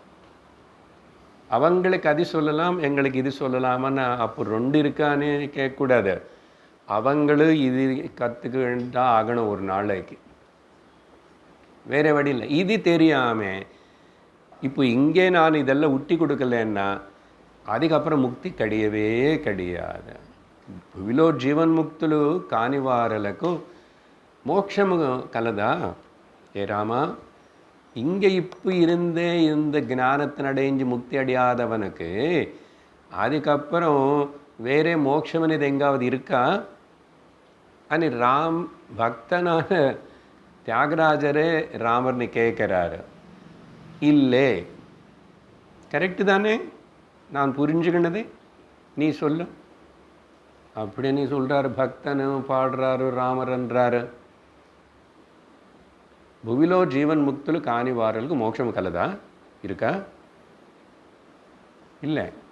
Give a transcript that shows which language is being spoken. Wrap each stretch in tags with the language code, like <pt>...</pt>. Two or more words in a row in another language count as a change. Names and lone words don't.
<ta>அவங்களுக்கு அது சொல்லலாம், எங்களுக்கு இது சொல்லலாமான்னு அப்போ 2 இருக்கான்னு கேட்கக்கூடாது. அவங்களும் இது கற்றுக்கிட்டா ஆகணும் ஒரு நாளைக்கு, வேறு வழி இல்லை. இது தெரியாமல் இப்போ இங்கே நான் இதெல்லாம் உட்டி கொடுக்கலன்னா அதுக்கப்புறம் முக்தி கிடையவே கிடையாது.</ta> <te>భూమిలో జీవన్ముక్తులు కాని వారలకు మోక్షం కలదా?</te> <ta>ஏ ராமா, இங்கே இப்போ இருந்தே இந்த ஞானத்தின் அடைஞ்சு முக்தி அடையாதவனுக்கு அதுக்கப்புறம் வேறே மோட்சம் అనేది எங்காவது இருக்கா అని பக்தனான தியாகராஜரே ராமர்னு கேட்குறாரு. இல்லை, கரெக்டு தானே? நான் புரிஞ்சுக்கினது நீ சொல்லு அப்படின்னு சொல்கிறாரு. பக்தனும் பாடுறாரு, రామరன்றாரு.</ta> <te>భూమిలో జీవన్ ముక్తులు కాని వారలకు మోక్షం కలదా?</te> <ta>இருக்கா? இல்லை.</ta>